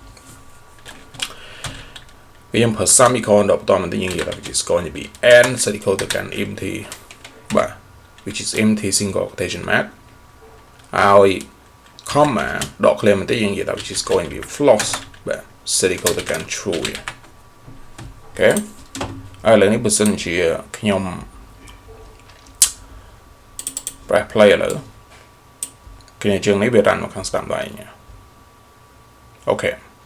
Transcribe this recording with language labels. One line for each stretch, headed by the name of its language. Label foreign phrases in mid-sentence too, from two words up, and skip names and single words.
Khmer: វាយើងប្រើ semicolon ដល់បន្តមកទីយើងនិយាយថា
English: which is going to be n
Khmer: semicolon ទៅ កាន់ empty បាទ
English: which is empty single quotation mark
Khmer: ហើយ comma ដក clear មកទីយើងនិយាយថា
English: which is going to be false
Khmer: បាទ semicolon ទៅកាន់ true អូខេហើយឥឡូវនេះបើសិនជាខ្ញុំ
English: press play
Khmer: ឥឡូវគឺជើងនេះវារ៉ាន់មកខាងស្ដាំដៃញ៉ាអូខេ